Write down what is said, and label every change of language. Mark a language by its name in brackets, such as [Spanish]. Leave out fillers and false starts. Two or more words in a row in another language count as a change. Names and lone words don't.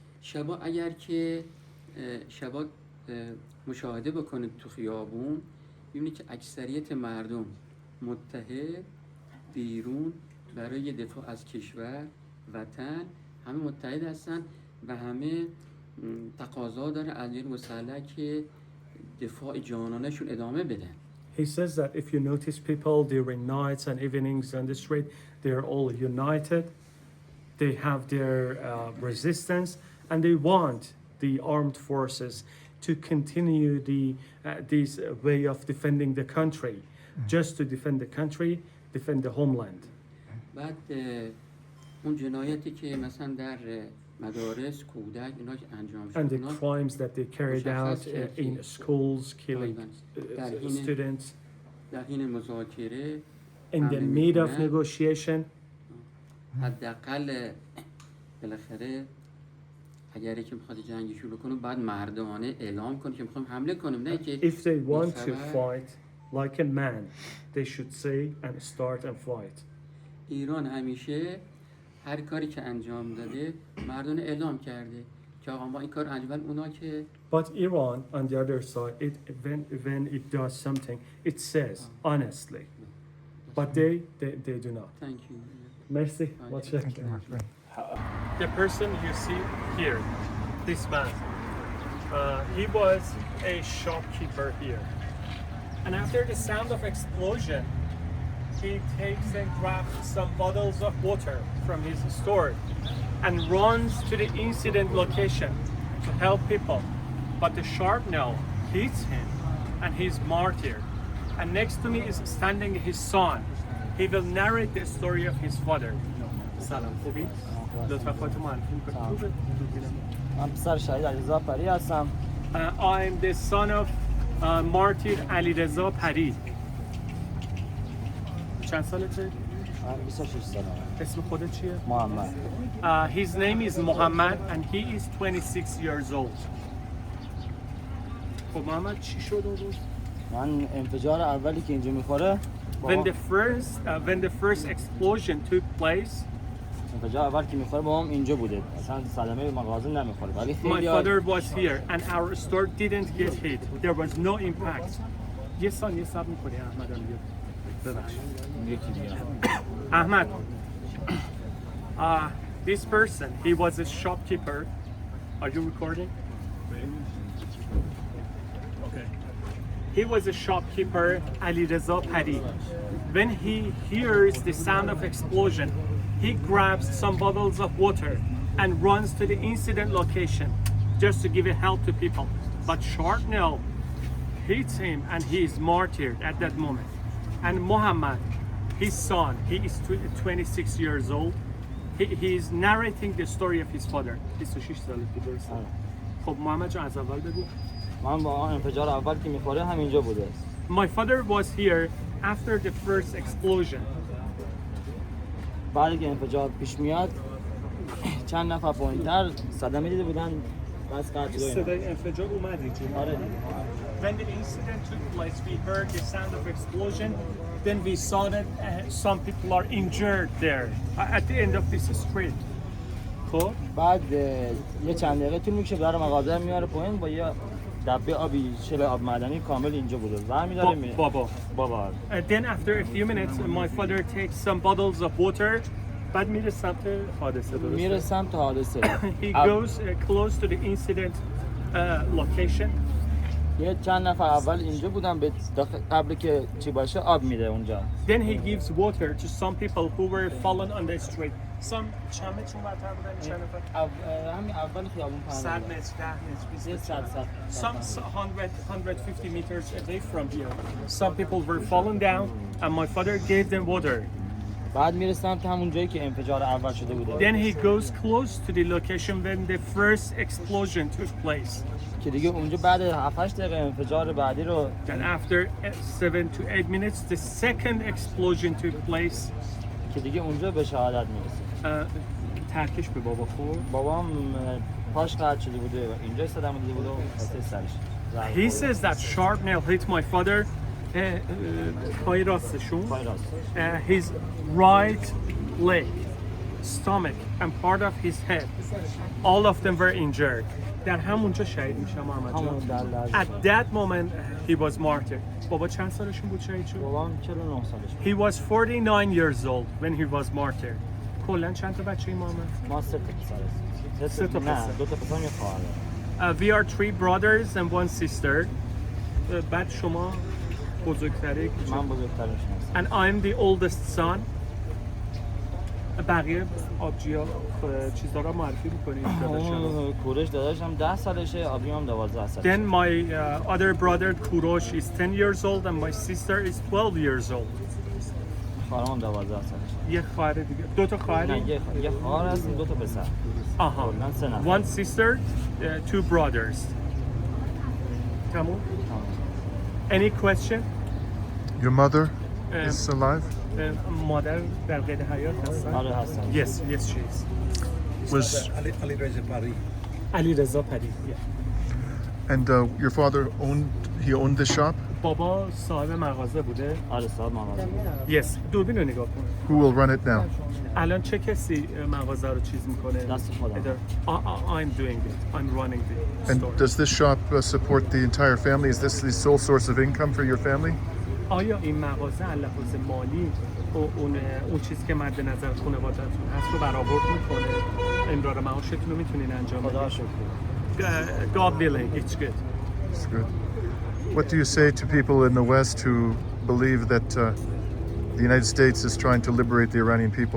[Persian] شبا اگر که شبا مشاهده بکنید تو خیابون ببینید که اکثریت مردم متحد بیرون برای دفاع از کشور وطن همه متحد هستن و همه تقاضا داره از این مسلح که دفاع جانانشون ادامه بدن. [English] He says that if you notice people during nights and evenings on the street, they're all united. They have their resistance, and they want the armed forces to continue this way of defending the country, just to defend the country, defend the homeland. [Persian] بعد اون جنایتی که مثلا در مدارس کودک اینا که انجام [English] And the [Persian] شد [English] crimes that they carried out in schools, killing students. [Persian] در حین مذاکره [English] In the mid of negotiation, [Persian] حداقل بالاخره اگر که میخواد جنگی شروع کنه بعد مردانه اعلام کنه که میخوام حمله کنیم نه که [English] if they want to fight like a man, they should say and start and fight. ایران همیشه هر کاری که انجام داده مردانه اعلام کرده که آقا ما این کار انجام اونا که But Iran, on the other side, when it does something, it says honestly. But they do not. thank you. [Persian] Merci. [English] The person you see here, this man, he was a shopkeeper here. And after the sound of explosion, he takes and grabs some bottles of water from his store and runs to the incident location to help people. But the shrapnel hits him and he's martyred. And next to me is standing his son. He will narrate the story of his father. [Persian] سلام خوبی؟ لطفا خودتون معرفی کنید. من پسر شهید علیرضا اکبری هستم. [English] I'm the son of martyr علیرضا پری. [Persian] چند سالته؟ من 26 سالمه. اسم خودت چیه؟ محمد. [English] His name is Muhammad and he is 26 years old. [Persian] خب محمد چی شد اون روز؟ من انفجار اولی که اینجا میخوره [English] When the first explosion took place, [Persian] انفجار اول که میخوره با هم اینجا بوده. اصلا صدمه به مغازه نمیخوره. ولی [English] my [Persian] خیلی [English] father was here and our store didn't get hit. There was no impact. [Persian] یه ثانیه صبر می‌کنی احمد هم بیاد. ببخشید. یکی دیگه. [English] Ahmad, this person, he was a shopkeeper. Are you recording? Okay. He was a shopkeeper, Alireza Akbari. When he hears the sound of explosion, he grabs some bottles of water and runs to the incident location just to give help to people. But shrapnel hits him and he is martyred at that moment. And Muhammad, his son, he is 26 years old. He is narrating the story of his father. [Persian] 26 ساله درسته. خب محمد جان از اول بگو. من با انفجار اول که میخوره همینجا بوده. [English] My father was here after the first explosion. [Persian] بعد که انفجار پیش میاد چند نفر پایین‌تر صدمه دیده بودن بس قطع صدای انفجار اومد اینجا. آره. [English] When the incident took place, we heard the sound of explosion. Then we saw that some people are injured there at the end of this street. [Persian] خب بعد یه چند دقیقه طول میکشه در مغازه میاره پایین با یه دبه آبی شل آب معدنی کامل اینجا بوده. برمی‌داره میره. بابا. [English] Then after a few minutes, my father takes some bottles of water. [Persian] بعد میره سمت حادثه درسته؟ میره سمت حادثه. [English] He goes close to the incident location. [Persian] یه چند نفر اول اینجا بودن به قبل که چی باشه آب میده اونجا. [English] Then he gives water to some people who were fallen on the street. [Persian] Some چند متر اونورتر بودن چند نفر؟ همین اول خیابون 100 متر 10 متر 20 متر. [English] Some 150 meters away from here. Some people were fallen down and my father gave them water. [Persian] بعد میره سمت همون جایی که انفجار اول شده بوده. [English] Then he goes close to the location when the first explosion took place. [Persian] که دیگه اونجا بعد 7-8 دقیقه انفجار بعدی رو [English] And after 7 to 8 minutes, the second explosion took place. [Persian] که دیگه اونجا به شهادت میرسه. ترکش به بابا خورد. بابام پاش قطع شده بوده و اینجا صدمه دیده بوده و سرش. [English] He says that shrapnel hit my father. [Persian] پای راستشون. پای راست. [English] His right leg. stomach and part of his head. All of them were injured. [Persian] در همونجا شهید میشه محمد همون جان. در لحظه [English] At that moment he was martyred. [Persian] بابا چند سالشون بود شهید شد؟ بابام 49 سالش بود. [English] He was 49 years old when he was martyred. [Persian] کلا چند تا بچه محمد؟ ما 3 تا پسر هستیم. سه تا نه پسر. 2 تا پسر یه خواهر. [English] We are 3 brothers and 1 sister. [Persian] بعد شما بزرگتری من بزرگترشون هستم. [English] and I'm the oldest son. [Persian] بقیه آبجیا چیزا رو معرفی می‌کنید داداشم. کوروش داداشم 10 سالشه، آبیم هم 12 سالشه. [English] Then my other brother Kurosh is 10 years old and my sister is 12 years old. [Persian] خواهرم 12 سالشه. یه خواهر دیگه. 2 تا نه خواهری؟ یه خواهر هستیم، 2 تا پسر. آها. کلاً 3 نفر. [English] One sister, 2 brothers. تمام. Any question? Your mother Um, is alive? [Persian] مادر در قید حیات هستن؟ آره هستم. [English] Yes, yes she is. Was Alireza Akbari. علیرضا پری. Yeah. and your father owned this shop? [Persian] بابا صاحب مغازه بوده. آره صاحب مغازه. Yes. دوربین رو نگاه کن. [English] Who will run it now? [Persian] الان چه کسی مغازه رو چیز میکنه؟ دست خودم. [English] I'm doing it. I'm running the And store. does this shop support the entire family? Is this the sole source of income for your family? [Persian] آیا این مغازه لحاظ مالی اون چیزی که مد نظر خانواده‌تون هست رو برآورد میکنه؟ امرار معاشتون رو میتونین انجام خدا بدید؟ شکر. [English] God willing, it's good. That's good. What do you say to people in the West who believe that the United States is trying to liberate the Iranian people?